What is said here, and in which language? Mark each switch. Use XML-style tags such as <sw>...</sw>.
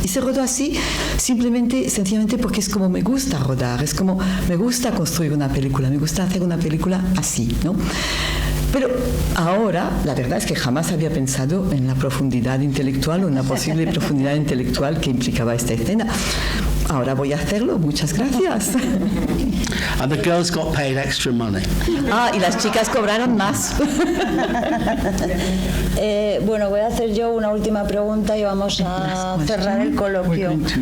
<es>Y se rodó así, sencillamente porque es como me gusta rodar, es como me gusta construir una película, me gusta hacer una película así, ¿no? Pero ahora, la verdad es que jamás había pensado en la profundidad intelectual o en la posible profundidad intelectual que implicaba esta escena. Ahora voy a hacerlo, muchas gracias.</es> <en>And the girls got paid extra money.</en> <es>Y las chicas cobraron más. Bueno, voy a hacer yo una última pregunta y vamos a cerrar el coloquio.</es>